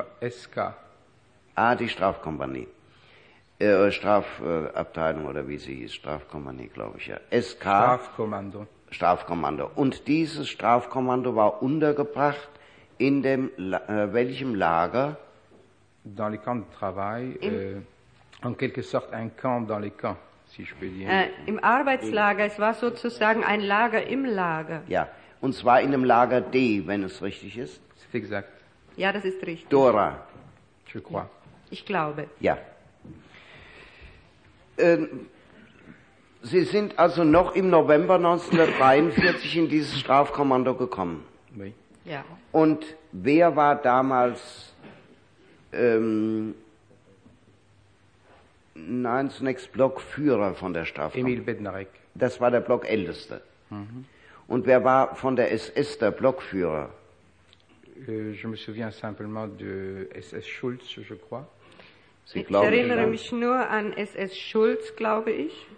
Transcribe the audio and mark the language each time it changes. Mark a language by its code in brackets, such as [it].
[de] SK. Ah, die Strafkompanie. Strafabteilung oder wie sie hieß, Strafkompanie, glaube ich, ja. SK. Strafkommando. Strafkommando. Und dieses Strafkommando war untergebracht in dem, welchem Lager? [fr] Dans les camps de travail, en quelque sorte un camp dans les camps, si je peux dire. [de] Im Arbeitslager, es war sozusagen ein Lager im Lager. Ja, und zwar in dem Lager D, wenn es richtig ist. [fr] C'est exact. [de] Ja, das ist richtig. Dora. [fr] Je crois. [de] Ich glaube. Ja. Sie sind also noch im November 1943 in dieses Strafkommando gekommen. [fr] Oui. [de] Ja. Und wer war damals, zunächst Blockführer von der Strafkommando? Emil Bednarek. Das war der Blockälteste. Mhm. Und wer war von der SS der Blockführer? [fr] Je me souviens simplement de SS Schulz, je crois. [de] Sie glauben, ich erinnere mich nur an SS Schulz, glaube ich.